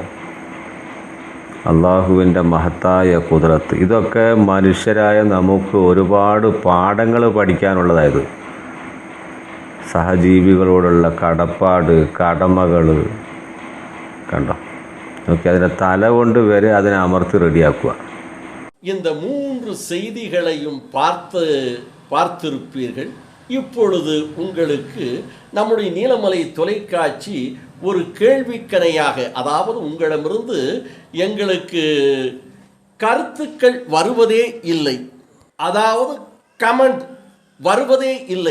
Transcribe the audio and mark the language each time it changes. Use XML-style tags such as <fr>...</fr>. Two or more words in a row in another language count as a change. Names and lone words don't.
<ml>അള്ളാഹുവിൻ്റെ മഹത്തായ ഖുദ്റത്ത്. ഇതൊക്കെ മനുഷ്യരായ നമുക്ക് ഒരുപാട് പാഠങ്ങൾ പഠിക്കാനുള്ളതായത്. സഹജീവികളോടുള്ള കടപ്പാട്, കടമകൾ കണ്ടോ. ഓക്കെ, അതിൻ്റെ തല കൊണ്ട് വരെ അതിനെ അമർത്തി റെഡിയാക്കുക.</ml> <ta>இந்த 3 செய்திகளையும் பார்த்திருப்பீர்கள். இப்பொழுது உங்களுக்கு நம்முடைய நீலமலை தொலைக்காட்சி ஒரு கேள்விக்கணையாக, அதாவது உங்களிடமிருந்து எங்களுக்கு கருத்துக்கள் வருவதே இல்லை, அதாவது கமெண்ட் வருவதே இல்லை.</ta>